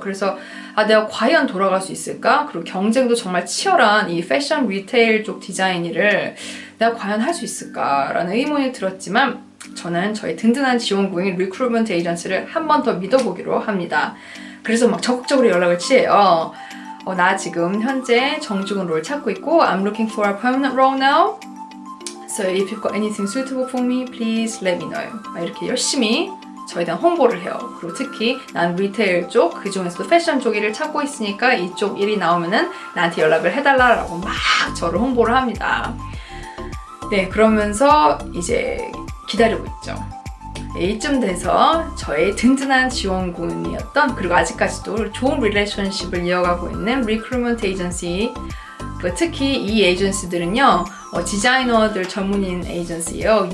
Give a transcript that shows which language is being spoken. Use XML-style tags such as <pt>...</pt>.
<ko>그래서 내가 과연 돌아갈 수 있을까? 그리고 경쟁도 정말 치열한 이 패션 리테일 쪽 디자인 일을 내가 과연 할 수 있을까라는 의문이 들었지만 저는 저희 든든한 지원국인 리크루트먼트 에이전시를 한 번 더 믿어보기로 합니다. 그래서 막 적극적으로 연락을 취해요. 나 지금 현재 정직원 롤 찾고 있고 I'm looking for a permanent role now.</ko> <en>So if you've got anything suitable for me, please let me know.</en> <ko>이렇게 열심히 저에 대한 홍보를 해요. 그리고 특히 난 리테일 쪽, 그 중에서도 패션 쪽 일을 찾고 있으니까 이쪽 일이 나오면은 나한테 연락을 해달라고 막 저를 홍보를 합니다. 네, 그러면서 이제 기다리고 있죠. 이쯤 돼서 저의 든든한 지원군이었던, 그리고 아직까지도 좋은 릴레이션십을 이어가고 있는 리크루트먼트 에이전시, 특히 이 에이전시들은요 디자이너들 전문인 에이전시예요.</ko>